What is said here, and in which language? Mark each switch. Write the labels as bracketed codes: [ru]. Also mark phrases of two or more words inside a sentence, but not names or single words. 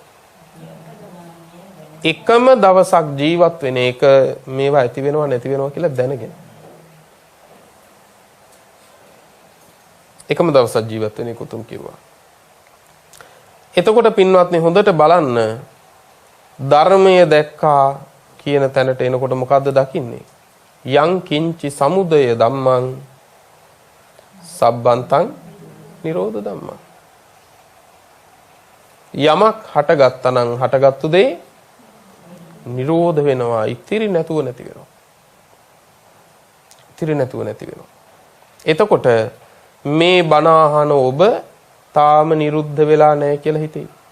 [si] එකම දවසක් ජීවත් වෙන එක මේවා ඇති වෙනවා නැති වෙනවා කියලා දැනගෙන. එකම දවසක් ජීවත් වෙන එක උතුම් කිව්වා. එතකොට පින්වත්නි හොඳට බලන්න ධර්මය දැක්කා කියන තැනට එනකොට මොකද්ද දකින්නේ? [pi] යං කිංචි සමුදය ධම්මං සබ්බන්තං නිරෝධ ධම්මං. [si] යමක් හටගත්තා නම් හටගත්තු දේ නිරෝධ වෙනවා. ඉතිරි නැතුව නැති වෙනවා. ඉතිරි නැතුව නැති වෙනවා. එතකොට මේ බණ අහන ඔබ තාම නිරුද්ධ වෙලා නැහැ කියලා හිතේ.